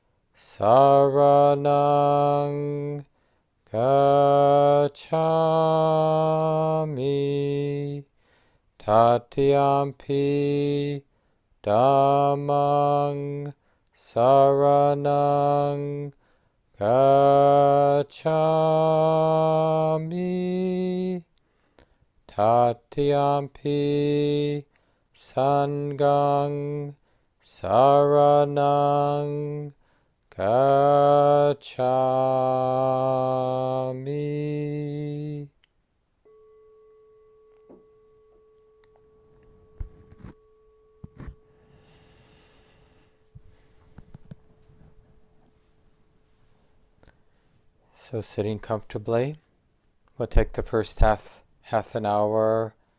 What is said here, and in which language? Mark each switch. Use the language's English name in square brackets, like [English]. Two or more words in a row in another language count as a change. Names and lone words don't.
[Pali] saraṇaṃ gacchāmi, Tatiyampi Dhammāṃ saraṇaṃ gacchāmi, Tatiyampi Sanghaṃ saraṇaṃ gacchāmi. [English] So sitting comfortably, we'll take the first half an hour